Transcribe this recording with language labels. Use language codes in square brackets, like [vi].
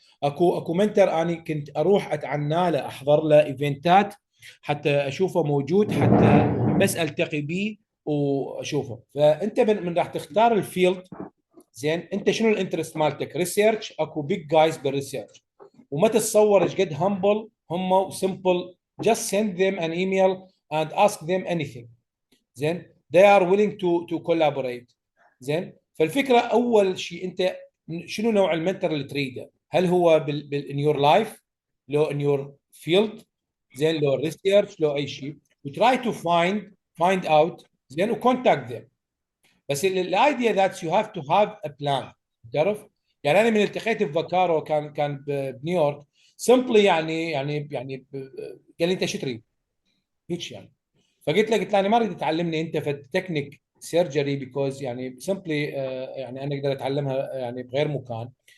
[ar] اكو منتر انا كنت اروح اتعنى له، احضر له ايفنتات حتى اشوفه موجود، حتى بس التقي به واشوفه. فانت من راح تختار الفيلد. زين، انت شنو الانترست مالتك؟ ريسيرش. اكو [en] big جايز [ar] بالريسيرش، وما تتصور ايش قد [en] Humble هم وسمبل. just send them an email and ask them anything. [ar] زين، [en] they are willing to collaborate. [ar] زين، فالفكره اول شيء انت شنو نوع المنتور اللي تريده؟ هل هو [en] in your life، [ar] لو [en] in your field، [ar] زين، لو ريسيرش، لو اي شيء. [en] وتراي to find out. [ar] زين، [en] وكونتاكت them. [ar] بس [en] الايديا that you have to have a plan. [ar] تعرف يعني انا من التقيت بفاكارو كان بنيويورك. سمبلي قال لي انت شو تريد؟ هيك يعني. قلت له انا ما اريد تعلمني انت في التكنيك سيرجري بيكوز يعني سمبلي يعني انا اقدر اتعلمها يعني بغير مكان.